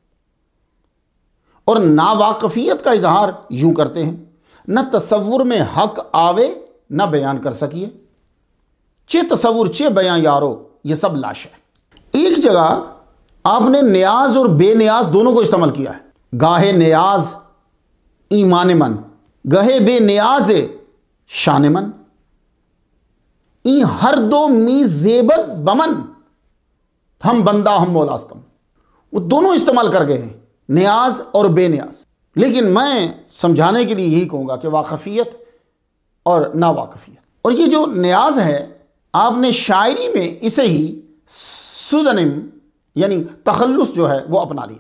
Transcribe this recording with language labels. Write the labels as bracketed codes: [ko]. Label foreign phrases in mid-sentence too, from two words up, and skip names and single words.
[ur] اور ناواقفیت کا اظہار یوں کرتے ہیں، نہ تصور میں حق آوے نہ بیان کر سکیے، چے تصور چے بیان یارو، یہ سب لاش ہے۔ ایک جگہ آپ نے نیاز اور بے نیاز دونوں کو استعمال کیا ہے۔ [fa] گاہے نیاز ایمان من، گہے بے نیاز شان من، این ہر دو می زیبت بمن، ہم بندہ ہم مولاستم۔ [ur] وہ دونوں استعمال کر گئے ہیں، نیاز اور بے نیاز۔ لیکن میں سمجھانے کے لیے یہی کہوں گا کہ واقفیت اور ناواقفیت، اور یہ جو نیاز ہے آپ نے شاعری میں اسے ہی سودنم یعنی تخلص جو ہے وہ اپنا لیا۔